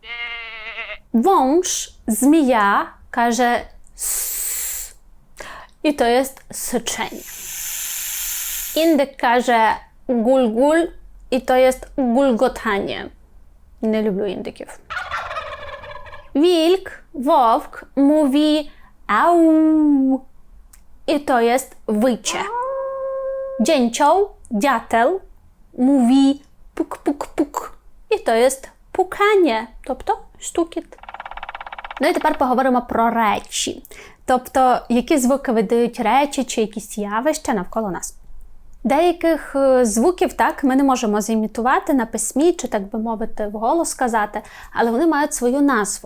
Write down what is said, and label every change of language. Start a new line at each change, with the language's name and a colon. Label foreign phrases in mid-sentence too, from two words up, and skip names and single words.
Polish: Wąż, zmija,
Ukrainian: каже с, і то є сичення. Індик каже гуль-гуль, і то є гульготання. Не люблю індиків. Wilk, wowk,
Polish: mówi au,
Ukrainian: і то є wycie.
Polish: Dzięcioł, дятел, mówi puk-puk-puk,
Ukrainian: і то є pukanie, тобто стукіт. Ну і тепер поговоримо про речі. Тобто, які звуки видають речі чи якісь явища навколо нас. Деяких звуків так ми не можемо зімітувати на письмі, чи, так би мовити, вголос сказати, але вони мають свою назву.